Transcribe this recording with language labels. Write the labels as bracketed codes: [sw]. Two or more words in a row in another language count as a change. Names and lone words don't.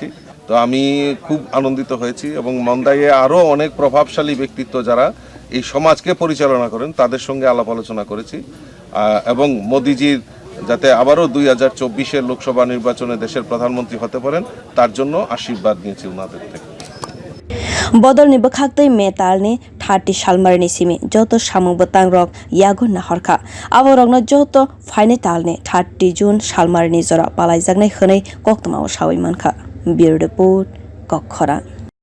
[bn] তো আমি খুব আনন্দিত হয়েছি এবং মান্দাইয়ে আরও অনেক প্রভাবশালী ব্যক্তিত্ব যারা এই সমাজকে পরিচালনা করেন তাদের সঙ্গে আলাপ আলোচনা করেছি এবং মোদিজির যাতে আবারও 2024-এর লোকসভা নির্বাচনে দেশের প্রধানমন্ত্রী হতে পারেন তার জন্য আশীর্বাদ নিয়েছি ওনাদের থেকে। [trp] bodolni bwkhaktai May talni 30 salmarni simi joto samung bwtang rok yago naharkha aborokno joto phaini talni 30 June salmarni jora palaijaknai hwnwi koktwmao sawai mankha. [en] Bureau report, Kokhora.